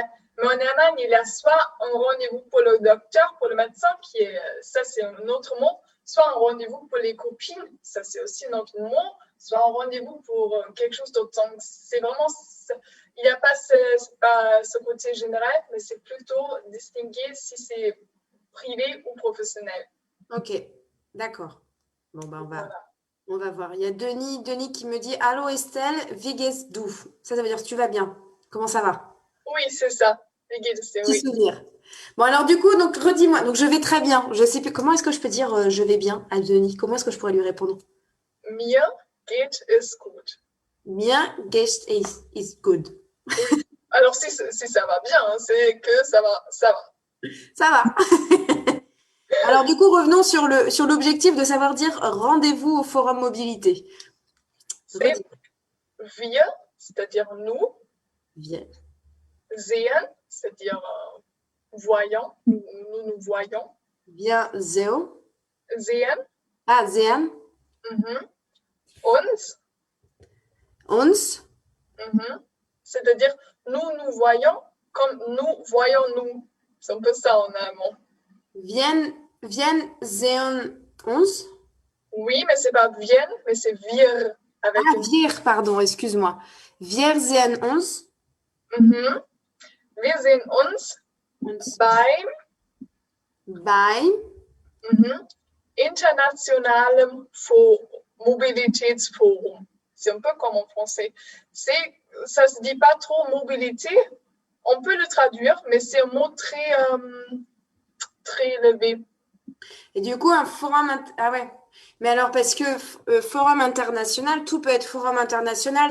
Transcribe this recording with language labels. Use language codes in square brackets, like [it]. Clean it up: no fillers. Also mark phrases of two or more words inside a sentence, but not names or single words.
[fr] Mais en Allemagne, il y a soit un rendez-vous pour le docteur, pour le médecin, ça c'est un autre mot, soit un rendez-vous pour les copines, ça c'est aussi un autre mot, soit un rendez-vous pour quelque chose d'autre. Donc, c'est vraiment, il n'y a pas ce côté général, mais c'est plutôt distinguer si c'est privé ou professionnel. Ok, d'accord. Bon, ben Voilà. on va voir. Il y a Denis qui me dit Allô Estelle, [de] wie geht's du? [fr] Ça veut dire tu vas bien. Comment ça va? Oui, c'est ça. Petit Oui. souvenir. Bon, alors du coup, donc redis-moi. Donc je vais très bien. Je sais plus comment est-ce que je peux dire je vais bien à Denis. Comment est-ce que je pourrais lui répondre? [de] Mir geht es gut. Mir geht es gut. [fr] Oui. Alors si ça va bien, hein, c'est que ça va. Ça va. Alors du coup, revenons sur l'objectif de savoir dire rendez-vous au Forum Mobilité. C'est wir, c'est-à-dire nous. Viens. Sehen, c'est-à-dire voyant, nous voyons. Bien, Zeo. [de] Sehen. Ah, sehen. Uns. Uns. [fr] C'est-à-dire nous voyons comme nous voyons nous. C'est un peu ça en allemand. [de] Viens sehen uns. [fr] Oui, mais c'est pas viennent, mais c'est wir. Avec wir, pardon, excuse-moi. [de] Wir sehen uns. Wir sehen uns beim internationalem Mobilitätsforum. [fr] C'est un peu comme en français. Ça se dit pas trop mobilité. On peut le traduire, mais c'est un mot très élevé. Et du coup, un forum... Ah ouais. Mais alors, parce que forum international, tout peut être forum international.